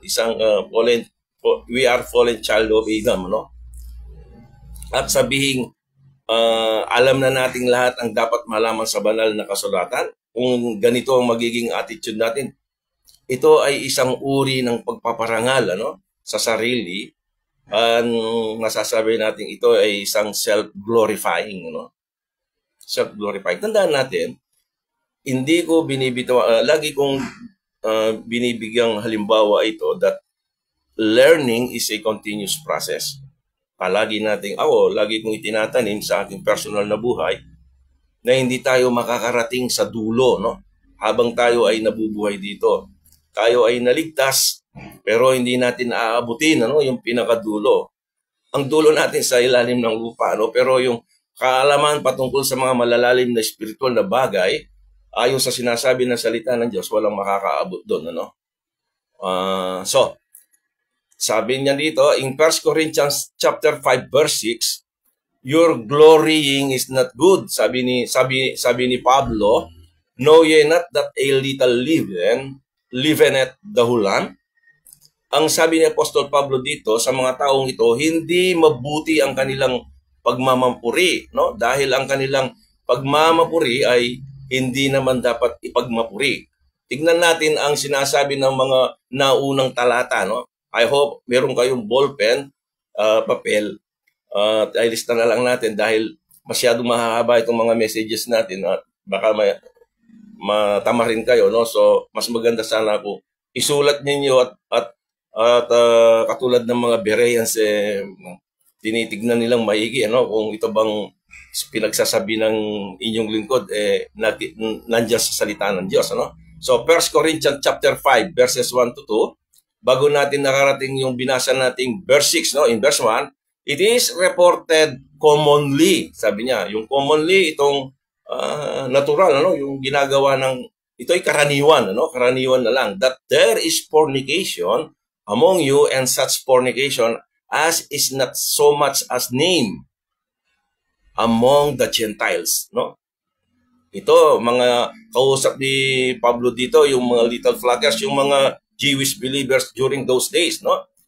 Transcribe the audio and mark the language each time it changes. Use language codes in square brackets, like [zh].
[en] Isang we are fallen child of Adam, no? [tl] At sabihin, alam na nating lahat ang dapat malaman sa banal na kasulatan. Kung ganito ang magiging attitude natin, ito ay isang uri ng pagpaparangal, ano, sa sarili. Masasabi natin ito ay isang self-glorifying, ano? Self-glorifying. Tandaan natin, hindi ko binibitaw, lagi kong binibigyang halimbawa ito [en] that learning is a continuous process. [tl] Lagi kong itinatanim sa aking personal na buhay na hindi tayo makakarating sa dulo, no? Habang tayo ay nabubuhay dito. Tayo ay naligtas, pero hindi natin aabutin, ano, yung pinakadulo. Ang dulo natin sa ilalim ng lupa, no? Pero yung kaalaman patungkol sa mga malalalim na spiritual na bagay, ayon sa sinasabi ng salita ng Diyos, walang makakaabot doon, ano? [en] So, [tl] sabi niya dito, [en] in 1 Corinthians chapter 5 verse 6, your glorying is not good. [tl] Sabi ni Pablo, [en] know ye not that a little leaven leaveneth the whole lump? [tl] Ang sabi ni Apostol Pablo dito sa mga taong ito, hindi mabuti ang kanilang pagmamapuri, no? Dahil ang kanilang pagmamapuri ay hindi naman dapat ipagmapuri. Tignan natin ang sinasabi ng mga naunang talata, no? I hope meron kayong ballpen, papel, ay lista na lang natin dahil masyadong mahahaba itong mga messages natin at baka matama rin kayo, no? So, mas maganda sana kung isulat ninyo at katulad ng mga Bereans, tinitignan nilang maigi, no? Kung ito bang pinagsasabi ng inyong lingkod, nandiyan sa salita ng Diyos, ano? So, 1 Corinthians chapter 5, verses 1 to 2, bago natin nakarating yung binasa nating verse 6, no? [en] In verse 1, it is reported commonly. [tl] Sabi niya, yung commonly, itong natural, ano? Yung ginagawa ng, ito ay karaniwan, ano? Karaniwan na lang. [en] That there is fornication among you, and such fornication as is not so much as named among the Gentiles, no? [tl] Ito, mga kausap ni Pablo dito, yung mga little flockers, yung mga Jewish believers during those days, no?